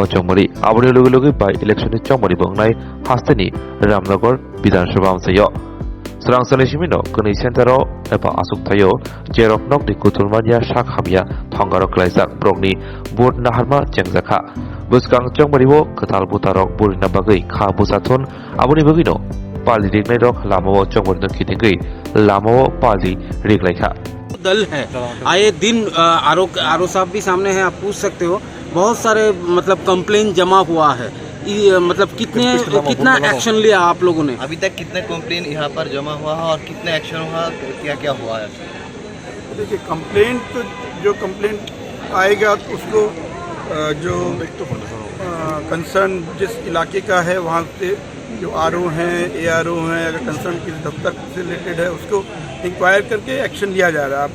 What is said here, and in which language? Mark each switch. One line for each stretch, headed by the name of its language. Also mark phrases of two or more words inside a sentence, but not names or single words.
Kok Borok: chongmari aboni loge loge
English: by election
Kok Borok: ni chongmari bongnai hasteni Ramnagar Bidhan Sabha amsayo Srangsani simino kuni sentaro epa asuk thayo jerok nok ni kutulmania shakhamia thongarok klaisak brokni bot naharma chengjakha buskang chongmaribo khatal butarok burina bagai kha busathon aboni bagino pali rignai rok lamao chongmari no khitingai lamao pali riglaikha
Hindi: दल है आए दिन आरो साहब भी सामने है, आप पूछ सकते हो। बहुत सारे मतलब कंप्लेन जमा हुआ है, मतलब कितना एक्शन लिया आप लोगों ने? अभी तक कितने कंप्लेन यहाँ पर जमा हुआ है और कितने एक्शन हुआ, क्या क्या हुआ है? देखिए कंप्लेंट तो जो कंप्लेंट आएगा तो उसको जो कंसर्न जिस इलाके का है वहाँ से जो आरओ हैं एआरओ हैं अगर कंसर्न किस दफ्तर से रिलेटेड है उसको इंक्वायर करके एक्शन लिया जा रहा है।